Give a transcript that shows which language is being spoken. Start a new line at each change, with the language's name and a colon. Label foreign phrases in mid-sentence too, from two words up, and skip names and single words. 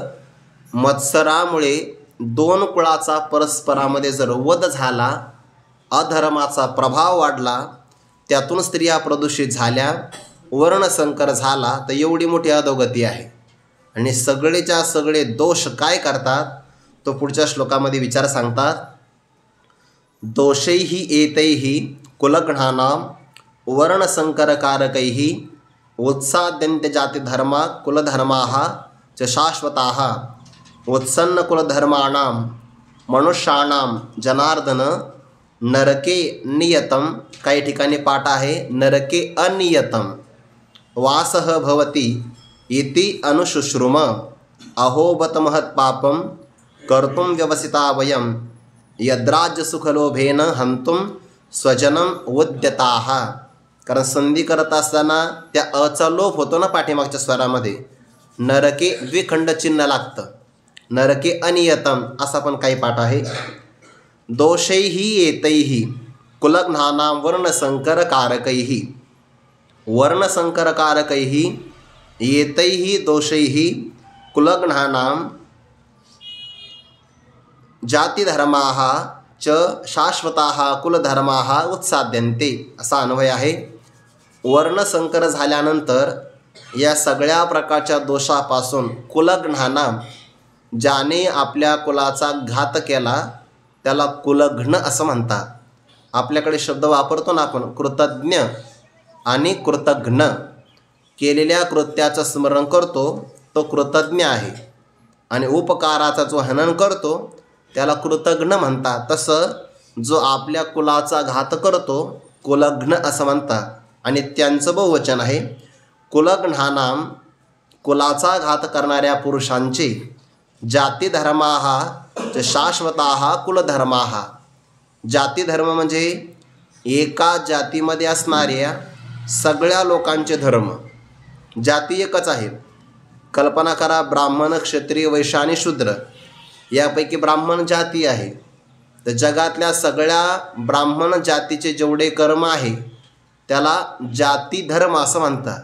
Marathi: मत्सरामुळे दोन कुळाचा परस्परामध्ये जर वध झाला, अधर्माचा प्रभाव वाढला, त्यातून स्त्रिया प्रदूषित झाल्या, वर्णसंकर झाला, तर एवढी मोठी अधोगती आहे. आणि सगळेच्या सगळे दोष काय करतात तो पुढच्या श्लोकामध्ये विचार सांगतात.
Sanskrit: दोषैहि एतैहि कुलगणानां वर्णसंकरकारकैः उत्साद्यन्ते जातिधर्मा कुलधर्माः च शाश्वताः उत्सन्नकुलधर्माणां मनुष्याणां जनार्दन नरके नियतम.
Marathi: काही ठिकाणी पाठ आहे
Sanskrit: नरके अनियतम वासः भवति इति अनुशुश्रुम. अहोबत महत्पापं कर्तुं व्यवसिता वयं यद्राज्यसुखलोभेन हंतुं स्वजनं उद्यताः.
Marathi: कारण संधी करत असताना त्या अचा लोप होतो ना पाठीमागच्या स्वरामध्ये. नरके द्विखंड चिन्ह लागतं.
Sanskrit: नरके अनियतम
Marathi: असा पण काही पाठ आहे.
Sanskrit: दोषैहि एतैहि कुलघ्नानां वर्णसंकरकारकैः वर्णसंकरकारकैः एतैहि दोषैहि कुलघ्नानां जातिधर्माः च शाश्वताः कुलधर्माः उत्साद्यन्ते
Marathi: असा अन्वय आहे. वर्णसंकर झाल्यानंतर या सगळ्या प्रकारच्या दोषापासून कुलघ्नानां, ज्याने आपल्या कुलाचा घात केला त्याला कुलघ्न असं म्हणतात. आपल्याकडे शब्द वापरतो ना आपण, कृतज्ञ आणि कृतघ्न. केलेल्या कृत्याचं स्मरण करतो तो कृतज्ञ आहे आणि उपकाराचा जो हनन करतो त्याला कृतघ्न म्हणतात. तसं जो आपल्या कुलाचा घात करतो कुलघ्न असं म्हणतात. आणि त्यांचं बहुवचन आहे कुलघ्नानां, कुलाचा घात करणाऱ्या पुरुषांचे,
Sanskrit: जातिधर्माः च शाश्वताः कुलधर्माः.
Marathi: जातिधर्म म्हणजे एका जातीमध्ये असणाऱ्या सगळ्या लोकांचे धर्म. जाती एकच आहेत. कल्पना करा, ब्राह्मण, क्षत्रिय, वैश्य आणि शूद्र यापैकी ब्राह्मण जाती आहे. तर जगातल्या सगळ्या ब्राह्मण जातीचे जेवढे कर्म आहे त्याला जाती धर्म असं म्हणतात.